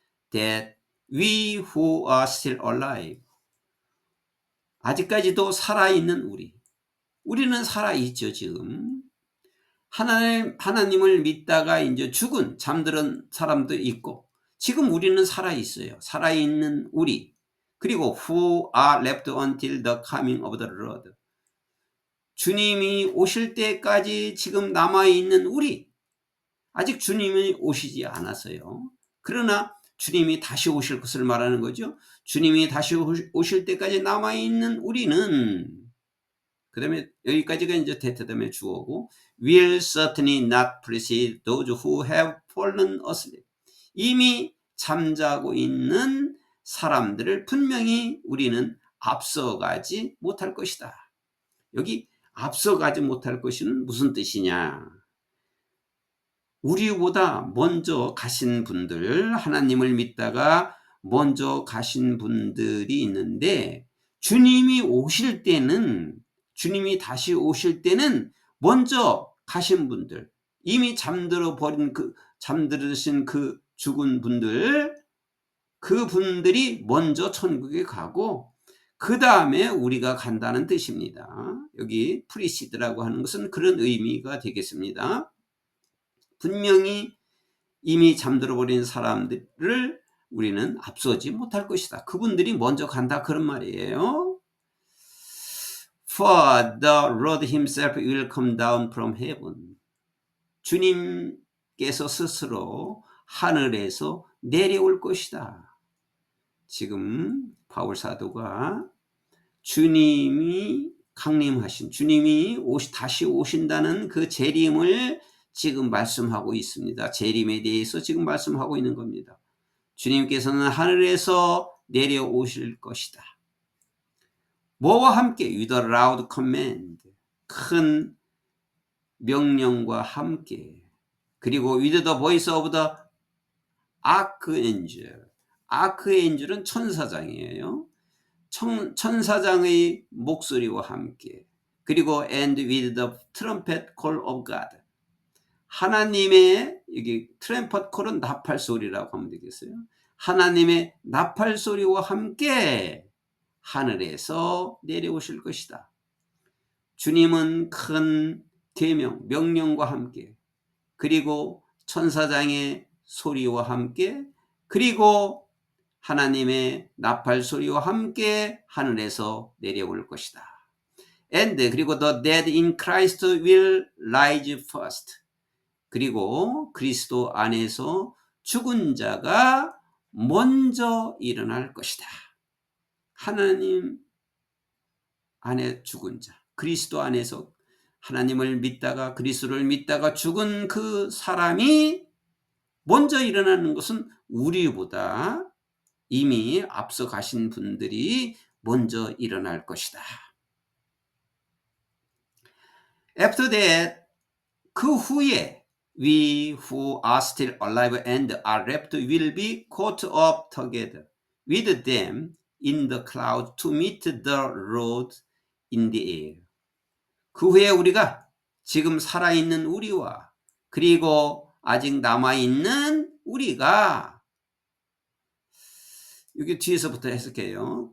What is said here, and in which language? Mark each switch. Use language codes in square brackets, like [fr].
[en] that we who are still alive, [ko] 아직까지도 살아있는 우리는 살아있죠. 지금 하나님을 믿다가 이제 잠들은 사람도 있고, 지금 우리는 살아있어요. 살아있는 우리, 그리고 [en] who are left until the coming of the Lord, [ko] 주님이 오실 때까지 지금 남아있는 우리, 아직 주님이 오시지 않았어요. 그러나 주님이 다시 오실 것을 말하는 거죠. 주님이 다시 오실 때까지 남아있는 우리는 그 다음에 여기까지가 이제 대퇴담의 주어고, [en] will certainly not precede those who have fallen asleep. [ko] 이미 잠자고 있는 사람들을 분명히 우리는 앞서가지 못할 것이다. 여기 앞서가지 못할 것은 무슨 뜻이냐? 우리보다 먼저 가신 분들, 하나님을 믿다가 먼저 가신 분들이 있는데, 주님이 오실 때는, 주님이 다시 오실 때는 먼저 가신 분들, 이미 잠들으신 그 죽은 분들, 그 분들이 먼저 천국에 가고, 그 다음에 우리가 간다는 뜻입니다. 여기 프리시드라고 하는 것은 그런 의미가 되겠습니다. 분명히 이미 잠들어 버린 사람들을 우리는 앞서지 못할 것이다. 그분들이 먼저 간다, 그런 말이에요. [en] For the Lord himself will come down from heaven. [ko] 주님께서 스스로 하늘에서 내려올 것이다. 지금 바울 사도가 주님이 강림하신, 주님이 다시 오신다는 그 재림을 지금 말씀하고 있습니다. 재림에 대해서 지금 말씀하고 있는 겁니다. 주님께서는 하늘에서 내려오실 것이다. 뭐와 함께? [en] With a loud command. [ko] 큰 명령과 함께. 그리고 [en] with the voice of the archangel. [ko] 아크엔젤은 천사장이에요. 천사장의 목소리와 함께. 그리고 [en] and with the trumpet call of God. [ko] 하나님의, 여기 트럼펫 콜은 나팔 소리라고 하면 되겠어요. 하나님의 나팔 소리와 함께 하늘에서 내려오실 것이다. 주님은 큰 계명, 명령과 함께, 그리고 천사장의 소리와 함께, 그리고 하나님의 나팔 소리와 함께 하늘에서 내려올 것이다. [en] And [ko] 그리고 [en] the dead in Christ will rise first. [ko] 그리고 그리스도 안에서 죽은 자가 먼저 일어날 것이다. 하나님 안에 죽은 자, 그리스도 안에서 하나님을 믿다가 그리스도를 믿다가 죽은 그 사람이 먼저 일어나는 것은 우리보다 이미 앞서 가신 분들이 먼저 일어날 것이다. [en] After that, [ko] 그 후에 [en] we who are still alive and are left will be caught up together with them in the cloud to meet the Lord in the air. [ko] 그 후에 우리가, 지금 살아있는 우리와 그리고 아직 남아있는 우리가, 여기 뒤에서부터 해석해요.